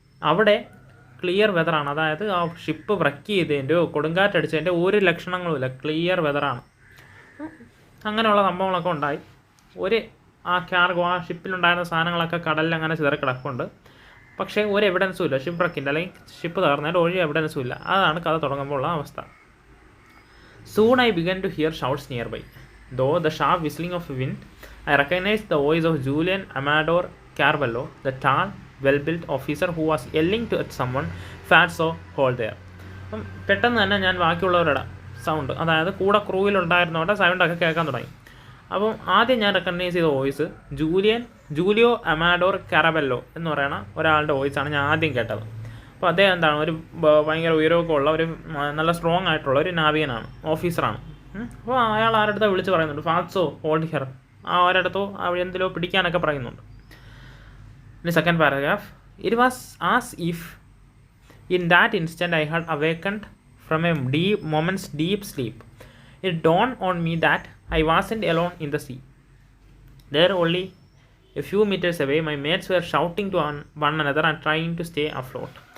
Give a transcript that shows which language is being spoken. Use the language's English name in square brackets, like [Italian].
[Malayalam] അവിടെ ക്ലിയർ വെതറാണ്, അതായത് ആ ഷിപ്പ് വർക്ക് ചെയ്തതിൻ്റെയോ കൊടുങ്കാറ്റടിച്ചതിൻ്റെ ഒരു ലക്ഷണങ്ങളുമില്ല, ക്ലിയർ വെതറാണ്. അങ്ങനെയുള്ള സംഭവങ്ങളൊക്കെ ഉണ്ടായി. ആ കാർഗോ, ആ ഷിപ്പിലുണ്ടായിരുന്ന സാധനങ്ങളൊക്കെ കടലിൽ അങ്ങനെ ചിതറിക്കിടക്കുന്നുണ്ട്. പക്ഷേ ഒരു എവിഡൻസും ഇല്ല ഷിപ്പ്‌റെക്കിൻ്റെ, അല്ലെങ്കിൽ ഷിപ്പ് തകർന്നതിൻ്റെ ഒരു എവിഡൻസും ഇല്ല. അതാണ് കഥ തുടങ്ങുമ്പോൾ ഉള്ള അവസ്ഥ. [English] Soon I began to hear shouts nearby. Though the sharp whistling of wind, I recognized the voice of Julian Amador Carvalho, the tall, well-built officer who was yelling to someone, "Fatso, hold there." [Malayalam] അപ്പം പെട്ടെന്ന് തന്നെ ഞാൻ ബാക്കിയുള്ളവരുടെ sound, അതായത് കൂടെ ക്രൂവിലുണ്ടായിരുന്നവരുടെ സൗണ്ടൊക്കെ കേൾക്കാൻ തുടങ്ങി. അപ്പം ആദ്യം ഞാൻ റെക്കഗ്നൈസ് ചെയ്ത വോയിസ് ജൂലിയോ അമാഡോർ കാരബെല്ലോ എന്ന് പറയുന്ന ഒരാളുടെ വോയിസാണ് ഞാൻ ആദ്യം കേട്ടത്. അപ്പോൾ അദ്ദേഹം ഒരു ഭയങ്കര ഉയരമൊക്കെ ഉള്ള ഒരു നല്ല സ്ട്രോങ് ആയിട്ടുള്ള ഒരു നാവികനാണ്, ഓഫീസറാണ്. അപ്പോൾ അയാൾ ആരുടെ വിളിച്ച് പറയുന്നുണ്ട്, [English] "Fatso hold here." [Malayalam] ആ ഒരിടത്തോ എന്തിലോ പിടിക്കാനൊക്കെ പറയുന്നുണ്ട്. [English] In the second paragraph, it was as if in that instant I had awakened from a moment's deep sleep. It dawned on me that I wasn't alone in the sea. There, only a few meters away, my mates were shouting to one another and trying to stay afloat.